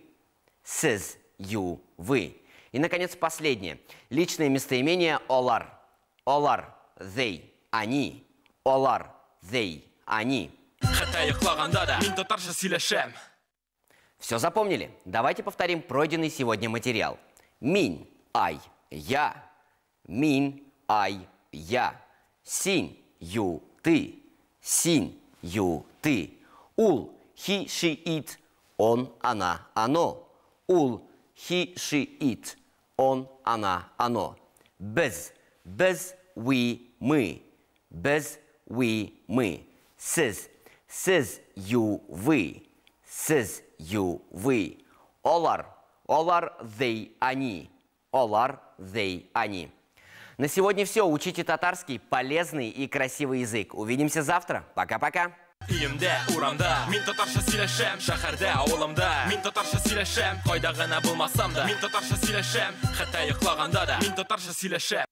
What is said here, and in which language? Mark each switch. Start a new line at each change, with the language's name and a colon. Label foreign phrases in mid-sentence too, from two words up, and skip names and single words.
Russian: Сез. You. Вы. И, наконец, последнее. Личное местоимение олар.
Tatar: Олар. They. Они. Олар. They. Они.
Russian: Все запомнили? Давайте повторим пройденный сегодня материал.
English: Мин. Ай. Я. Мин. Ай. Я. Син. Ю. Ты. Син. Ю. Ты. Ул. He. She. It.
Russian: Он. Она. Оно.
English: Ул. He. She. It.
Russian: Он. Она. Оно.
Tatar: Без. Без. We. Мы. Без. We. Мы. Сіз. Сіз. You. Вы. Сіз. You. Вы. Олар. Олар. They. Они. Олар. They. Они.
Russian: На сегодня все. Учите татарский, полезный и красивый язык. Увидимся завтра. Пока-пока.
Tatar: Өйімде, урамда, мин татарша сөйләшәм. Шәһәрдә, авылымда, мин татарша сөйләшәм. Кайда гына булмасам да, мин татарша сөйләшәм. Хәтта йоклаганда да, мин татарша сөйләшәм.